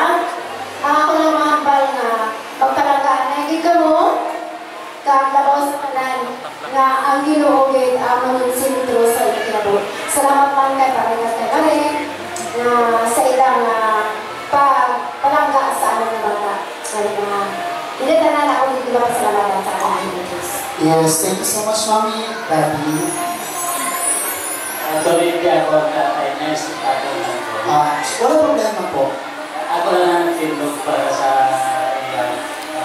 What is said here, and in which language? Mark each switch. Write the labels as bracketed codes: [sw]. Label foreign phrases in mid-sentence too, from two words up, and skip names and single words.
[hil] Ang ako lang mahambal nga pagpalagaan na gid kamo kaglabaw sa tanan nga ang Ginoo gid ang sentro sa inyong. Salamat man kay paringat kay Karen sa ilang palangga sa aming bata. [tl] Hindi na ako dito ba pasalamatan sa aming Diyos. [en] Yes, thank you so much, Mami. Daddy. [tl] Tuloy ako ang tatay na ako lang po. Wala problema po. Ako lang ang tindog para sa iyan.